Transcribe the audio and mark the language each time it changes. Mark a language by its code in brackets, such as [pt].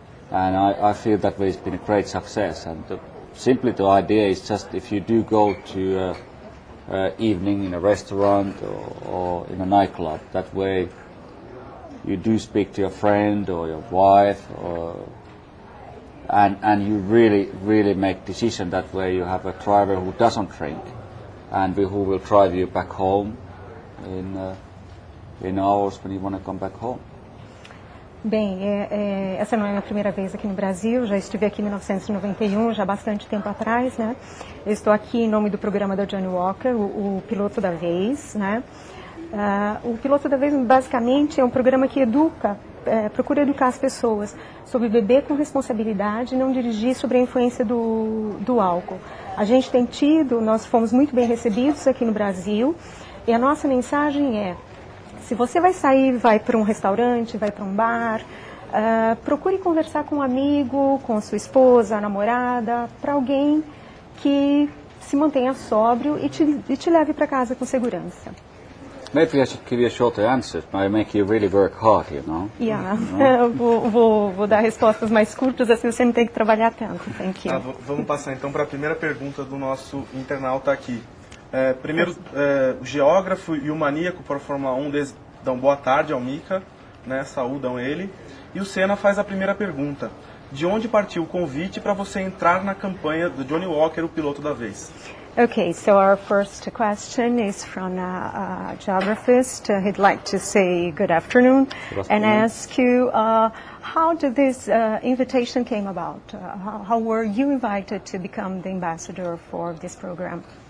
[en] And I feel that it's been a great success. And simply the idea is just if you do go to evening in a restaurant or in a nightclub, that way you do speak to your friend or your wife, and you really make decision that way. You have a driver who doesn't drink and who will drive you back home in hours when you want to come back home. [pt] Bem, essa não é a minha primeira vez aqui no Brasil, já estive aqui em 1991, já há bastante tempo atrás, né? Eu estou aqui em nome do programa da Johnny Walker, o Piloto da Vez, né? O Piloto da Vez, basicamente, é um programa que educa, procura educar as pessoas sobre beber com responsabilidade e não dirigir sobre a influência do álcool. A gente tem tido, nós fomos muito bem recebidos aqui no Brasil, e a nossa mensagem é: se você vai sair, vai para um restaurante, vai para um bar, procure conversar com um amigo, com sua esposa, namorada, para alguém que se mantenha sóbrio e te leve para casa com segurança. [en] Maybe I should give you a shorter answer. I make you really work hard, you know. [pt] Yeah, vou dar respostas mais curtas, assim você não tem que trabalhar tanto. [en] Thank you. [pt] Vamos passar então para a primeira pergunta do nosso internauta aqui. Primeiro, o geógrafo e o maníaco para a Fórmula 1 dão boa tarde ao Mika, né, saúdam ele. E o Senna faz a primeira pergunta: de onde partiu o convite para você entrar na campanha do Johnny Walker, o Piloto da Vez? [en] Okay, so our first question is from a geographist. He'd like to say good afternoon, and ask you how did this invitation came about? How were you invited to become the ambassador for this program?